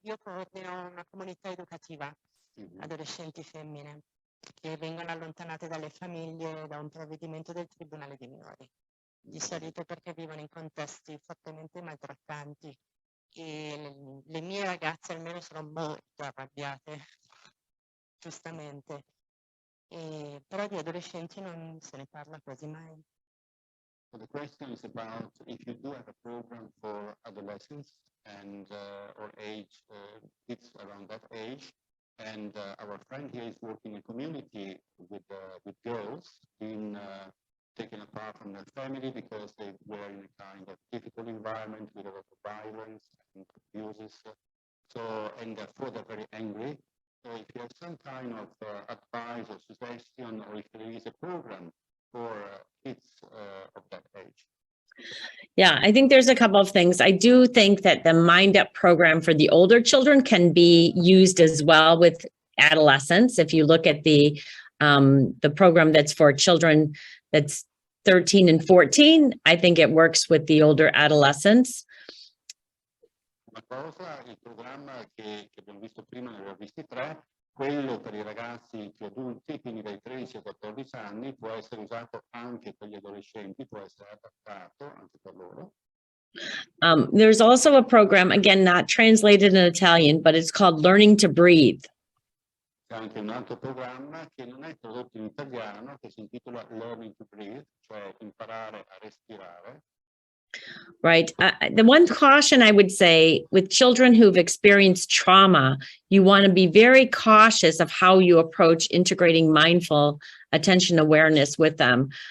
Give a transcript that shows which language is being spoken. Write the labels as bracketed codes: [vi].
[it] Io coordino una comunità educativa, adolescenti femmine, che vengono allontanate dalle famiglie da un provvedimento del Tribunale dei minori. Di solito perché vivono in contesti fortemente maltrattanti. E le mie ragazze almeno sono molto arrabbiate, giustamente. Però di adolescenti non se ne parla quasi mai. [en] So the question is about if you do have a program for adolescents and or age kids around that age, and our friend here is working in a community with girls being taken apart from their family because they were in a kind of difficult environment with a lot of violence and abuses. So, and therefore they're very angry. So if you have some kind of advice or suggestion, or if there is a program for kids of that age. Yeah, I think there's a couple of things. I do think that the Mind Up program for the older children can be used as well with adolescents. If you look at the program that's for children that's 13 and 14, I think it works with the older adolescents. [it] Una cosa, il programma che abbiamo visto prima, ne abbiamo visti tre, quello per i ragazzi più adulti, quindi dai 13 ai 14 anni, può essere usato anche per gli adolescenti, può essere adattato anche per loro. [en] There's also a program, again, not translated in Italian, but it's called Learning to Breathe. [it] C'è anche un altro programma che non è tradotto in italiano, che si intitola Learning to Breathe, cioè imparare a respirare. [en] Right. The one caution I would say with children who've experienced trauma, you want to be very cautious of how you approach integrating mindful attention awareness with them.